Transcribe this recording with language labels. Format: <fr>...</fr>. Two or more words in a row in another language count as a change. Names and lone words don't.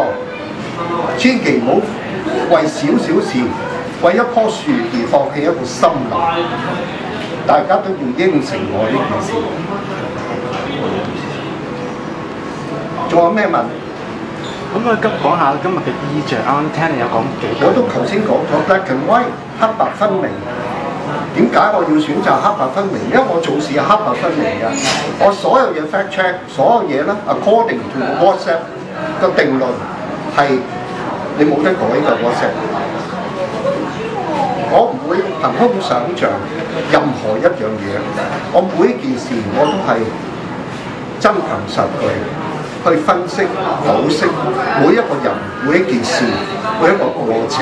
<yue>千祈唔好為少少事，為一棵樹而放棄一個森林。大家都要應承我呢件事。仲有咩問？咁啊，講下今日嘅衣着。啱啱聽你有講幾句。我都頭先講咗</yue> <en>black and white，</en> <yue>黑白分明。點解我要選擇黑白分明？因為我做事係黑白分明嘅，我所有嘢</yue> <en>fact check，</en> <yue>所有嘢咧</yue> <en>according to WhatsApp</en> <yue>個定論係你冇得改嘅 WhatsApp。我唔會憑空想像任何一樣嘢，我每一件事我都係真憑實據去分析、剖析每一個人、每一件事、每一個過程。</yue>